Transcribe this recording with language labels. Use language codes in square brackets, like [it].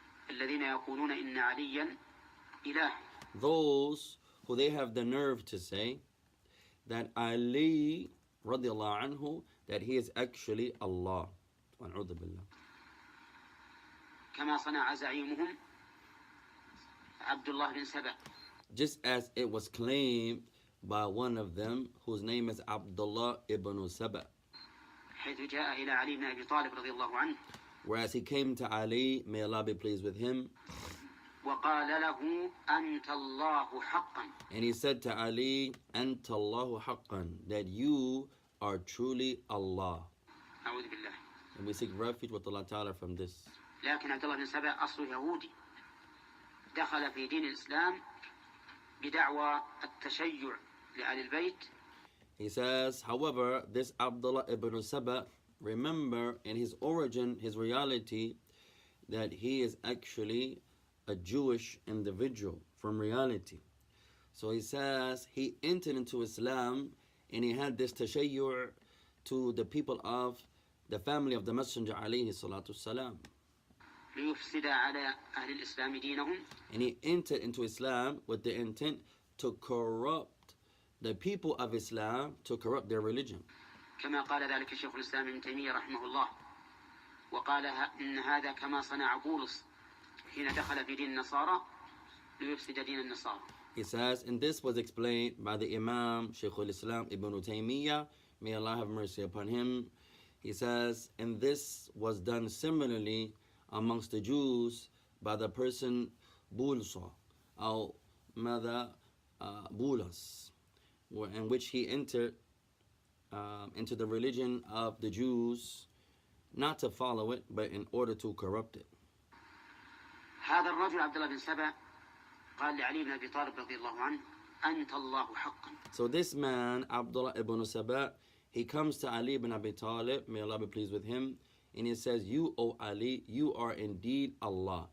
[ar] الذين يقولون إن عليا إله. [en] Those who they have the nerve to say that Ali radiallahu anhu, that he is actually Allah. [ar] وَنَعُوذُ بِاللَّهِ. كما صنع زعيمهم عبد الله بن سبأ. [en] Just as it was claimed by one of them whose name is Abdullah ibn Saba. [ar] حيث جاء إلى علي بن أبي طالب رضي الله عنه. [en] Whereas he came to Ali, may Allah be pleased with him. [ar] وقال له أنت الله حقا. [en] And he said to Ali, [ar] أنت الله حقا, [en] that you are truly Allah. [ar] أعوذ بالله. [en] And we seek refuge with Allah Ta'ala from this. [ar] لكن عبد الله بن سبأ أصله يهودي دخل في دين الإسلام بدعوى التشيع لآل البيت. [en] He says, however, this Abdullah ibn Saba, remember in his origin, his reality, that he is actually a Jewish individual from reality. So he says he entered into Islam and he had this tashayyu' to the people of the family of the Messenger alayhi salatu salam. [ar] ليفسد على أهل الإسلام دينهم. [en] And he entered into Islam with the intent to corrupt the people of Islam, to corrupt their religion. [ar] كما قال ذلك الشيخ الإسلام ابن تيمية رحمه الله وقال إن هذا كما صنع بولس حين دخل في دين النصارى ليفسد دين النصارى. [en] He says, and this was explained by the Imam Shaykh al-Islam Ibn Taymiyyah, may Allah have mercy upon him. He says, and this was done similarly amongst the Jews by the person Bulsa, or Mada Bulas, in which he entered into the religion of the Jews, not to follow it, but in order to corrupt it. [ar] هذا الرجل عبد الله بن سبأ قال لعلي بن أبي طالب رضي الله عنه أنت الله حقا. [en] So this man, Abdullah ibn Saba, he comes to Ali ibn Abi Talib, may Allah be pleased with him, and he says, you, O Ali, you are indeed Allah.